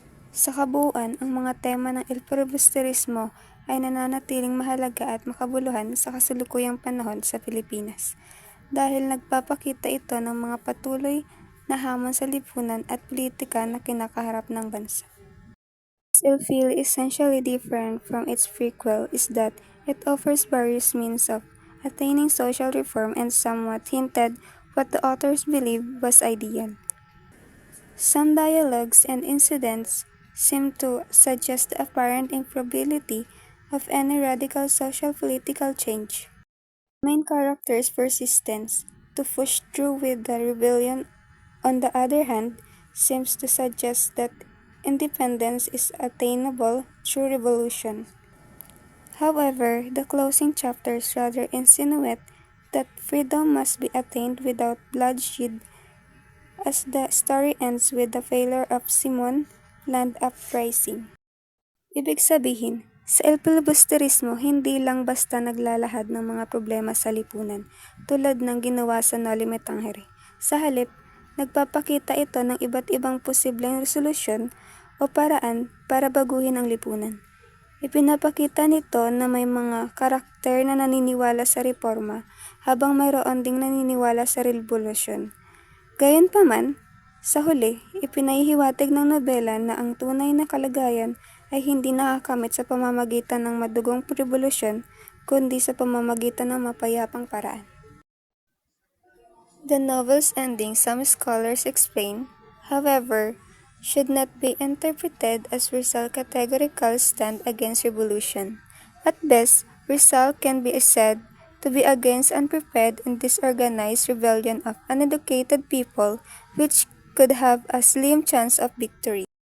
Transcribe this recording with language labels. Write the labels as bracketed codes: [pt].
[tl] Sa kabuuan, ang mga tema ng El Filibusterismo ay nananatiling mahalaga at makabuluhan sa kasalukuyang panahon sa Pilipinas dahil nagpapakita ito ng mga patuloy na hamon sa lipunan at politika na kinakaharap ng bansa. [en] El Fil essentially different from its prequel is that it offers various means of attaining social reform and somewhat hinted what the authors believed was ideal. Some dialogues and incidents seem to suggest the apparent improbability of any radical social political change. The main character's persistence to push through with the rebellion, on the other hand, seems to suggest that independence is attainable through revolution. However, the closing chapters rather insinuate that freedom must be attained without bloodshed, as the story ends with the failure of Simon land uprising. [tl] Ibig sabihin, sa El Filibusterismo hindi lang basta naglalahad ng mga problema sa lipunan tulad ng ginawa sa Noli Me Tangere. Sa halip, nagpapakita ito ng iba't ibang posibleng resolusyon o paraan para baguhin ang lipunan. Ipinapakita nito na may mga karakter na naniniwala sa reforma habang mayroon ding naniniwala sa revolusyon. Gayunpaman, sa huli, ipinahihiwatig ng nobela na ang tunay na kalagayan ay hindi nakakamit sa pamamagitan ng madugong revolusyon kundi sa pamamagitan ng mapayapang paraan. [en] The novel's ending, some scholars explain, however, should not be interpreted as Rizal's categorical stand against revolution. At best, Rizal can be said to be against unprepared and disorganized rebellion of uneducated people which could have a slim chance of victory.